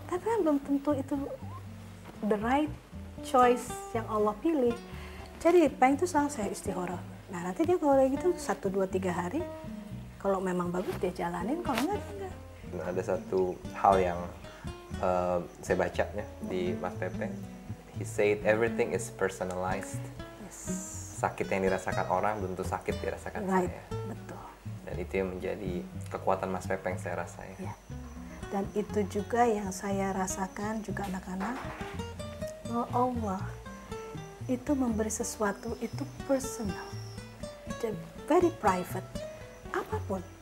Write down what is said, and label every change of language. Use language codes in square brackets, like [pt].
[id] Tapi kan belum tentu itu [en] the right choice [id] yang Allah pilih. Jadi Peng itu selalu saya istikharah. Nah nanti dia kalau kayak gitu 1, 2, 3 hari, kalau memang bagus dia jalanin, kalau enggak dia enggak. Nah, ada satu hal yang saya baca ya di Mas Pepeng. [en] He said everything is personalized. Yes. [id] Sakit yang dirasakan orang belum tentu sakit dirasakan [en] Right, [id] saya. betul. Dan itu yang menjadi kekuatan Mas Pepeng saya rasa ya. Ya. Dan itu juga yang saya rasakan juga anak-anak. Oh Allah itu memberi sesuatu itu personal, [en] very private, [id] apapun.